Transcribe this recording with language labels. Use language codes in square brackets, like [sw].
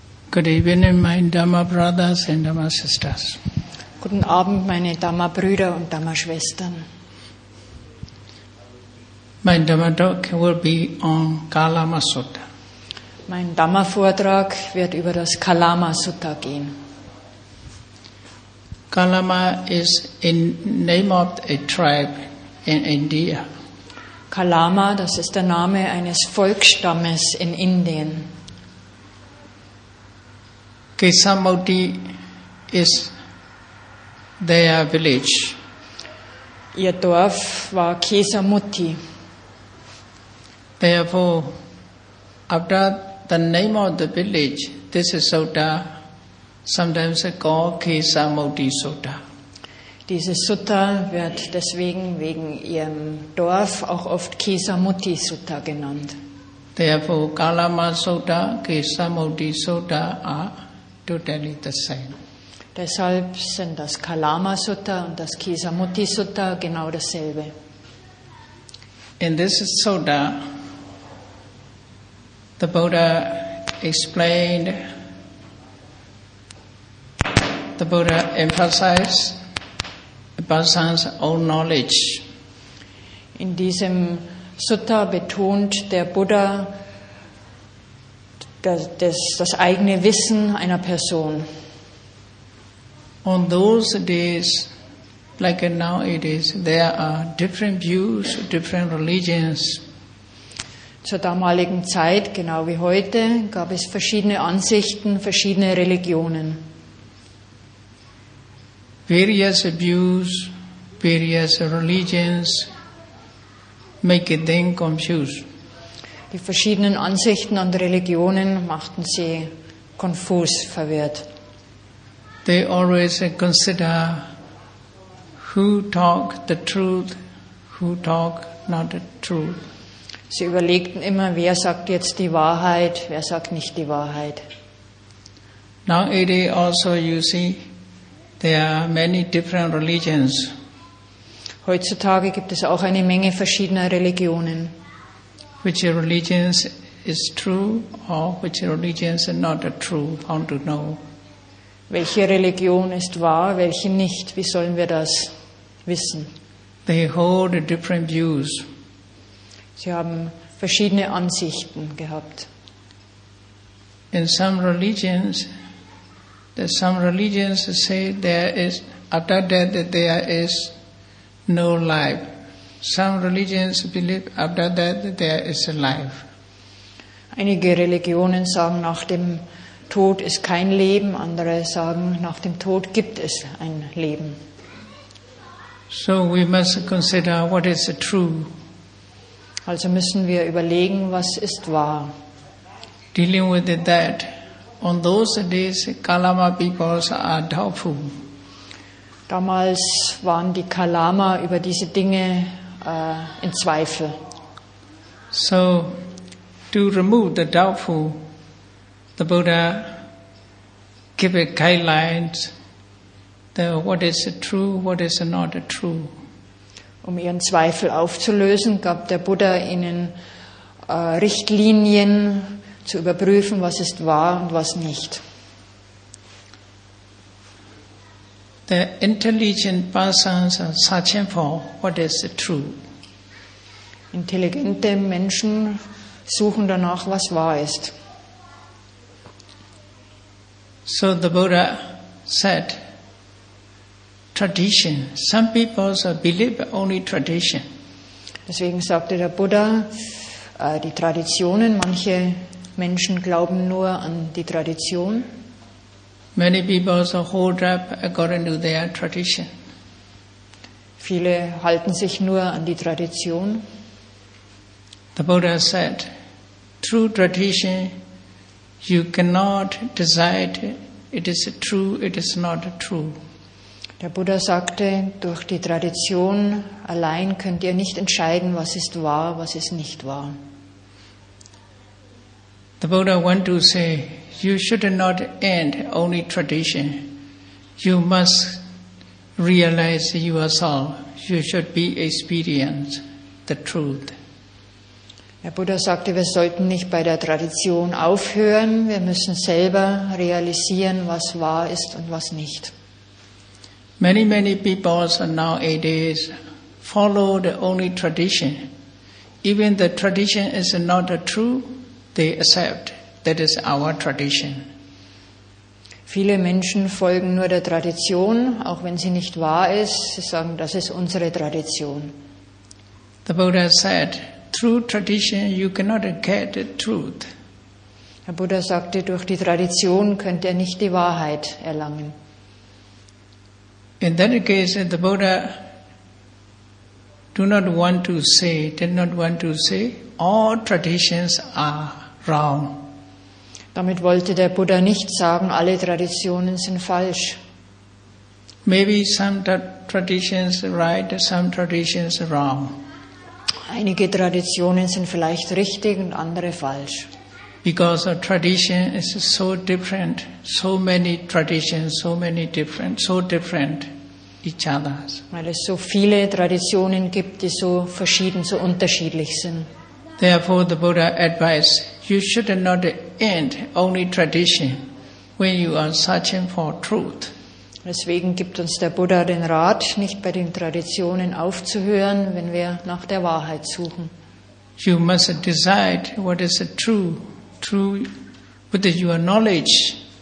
[en] Good evening, my Dhamma brothers and Dhamma sisters. [de] Guten Abend, meine Dhamma-Brüder und Dhamma-Schwestern. [en] My Dhamma talk will be on Kalama Sutta. [de] Mein Dhamma-Vortrag wird über das Kalama Sutta gehen. [en] Kalama is a name of a tribe in India. [de] Kalama, das ist der Name eines Volksstammes in Indien. [en] Kesamoti is their village. [de] Ihr Dorf war Kesamutti. [en] Therefore, after the name of the village, this is Sutta, sometimes called Kesamoti Sutta. [de] Dieses Sutta wird deswegen wegen ihrem Dorf auch oft Kesamutti Sutta genannt. [en] Therefore, Kalama Sutta, Kesamoti Sutta are totally the same. [de] Deshalb sind das Kalama Sutta und das Kesamutti Sutta genau dasselbe. [en] In this sutta, the Buddha explained, the Buddha emphasized a person's own knowledge. [de] In diesem Sutta betont der Buddha das eigene Wissen einer Person. [en] On those days, like nowadays, there are different views, different religions. [de] Zur damaligen Zeit, genau wie heute, gab es verschiedene Ansichten, verschiedene Religionen. [en] Various views, various religions make a thing confused. [de] Die verschiedenen Ansichten und Religionen machten sie konfus, verwirrt. [en] They always consider who talk the truth, who talk not the truth. [de] Sie überlegten immer, wer sagt jetzt die Wahrheit, wer sagt nicht die Wahrheit. [en] Nowadays also you see there are many different religions. [de] Heutzutage gibt es auch eine Menge verschiedener Religionen. [en] Which religions is true or which religions are not true? How to know? [de] Welche Religion ist wahr, welche nicht? Wie sollen wir das wissen? [en] They hold different views. [de] Sie haben verschiedene Ansichten gehabt. [en] In some religions say there is after death there is no life. Some religions believe after that there is a life. [de] Einige Religionen sagen, nach dem Tod ist kein Leben, andere sagen, nach dem Tod gibt es ein Leben. [en] So we must consider what is true. [de] Also müssen wir überlegen, was ist wahr. [en] Dealing with that, on those days, Kalama peoples are doubtful. [de] Damals waren die Kalama über diese Dinge in Zweifel. [en] So, to remove the doubtful, the Buddha gave guidelines, what is true, what is not true. [de] Um ihren Zweifel aufzulösen, gab der Buddha ihnen Richtlinien zu überprüfen, was ist wahr und was nicht. [en] The intelligent persons are searching for what is true. [de] Intelligente Menschen suchen danach, was wahr ist. [en] So the Buddha said, tradition. Some people believe only tradition. [de] Deswegen sagte der Buddha, die Traditionen, manche Menschen glauben nur an die Tradition. [en] Many people hold up according to their tradition. [de] Viele halten sich nur an die Tradition. [en] The Buddha said, through tradition, you cannot decide it is true, it is not true. [de] Der Buddha sagte, durch die Tradition allein könnt ihr nicht entscheiden, was ist wahr, was ist nicht wahr. [en] The Buddha want to say, you should not end only tradition. You must realize yourself. You should be experience the truth. [de] Der Buddha sagte, wir sollten nicht bei der Tradition aufhören, wir müssen selber realisieren, was wahr ist und was nicht. [en] Many people nowadays follow the only tradition. Even the tradition is not true, they accept that is our tradition. [de] Viele Menschen folgen nur der Tradition, auch wenn sie nicht wahr ist. Sie sagen, das ist unsere Tradition. [en] The Buddha said, through tradition you cannot get the truth. [de] Der Buddha sagte, durch die Tradition könnt ihr nicht die Wahrheit erlangen. [en] In that case, the Buddha did not want to say, all traditions are wrong. [de] Damit wollte der Buddha nicht sagen, alle Traditionen sind falsch. [en] Maybe some traditions right, some traditions wrong. [de] Einige Traditionen sind vielleicht richtig und andere falsch. [en] Because a tradition is so different, so many traditions, so different each other. [de] Weil es so viele Traditionen gibt, die so verschieden, so unterschiedlich sind. [en] Therefore the Buddha advised, you should not end only tradition when you are searching for truth. [de] Deswegen gibt uns der Buddha den Rat, nicht bei den Traditionen aufzuhören, wenn wir nach der Wahrheit suchen. [en] You must decide what is true with your knowledge.